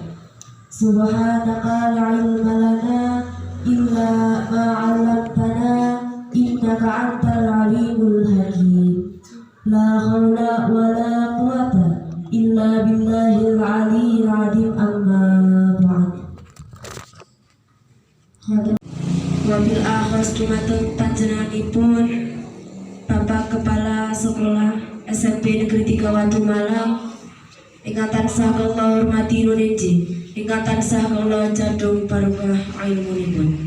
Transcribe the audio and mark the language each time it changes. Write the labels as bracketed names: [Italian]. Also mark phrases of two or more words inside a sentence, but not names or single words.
[Arabic] سبحانك لا علم لنا إلا ما علمتنا إنك أنت العليم الحكيم. لا حول ولا قوة إلا بالله العلي العظيم. أما بعد. وبالأخص [Javanese] dumateng panjenenganipun Bapak Kepala Sekolah SMP Negeri 3 Watu Malang ingkang tansah kula hormati nuninji, ingkang tansah kula jadung barokah ilmunipun.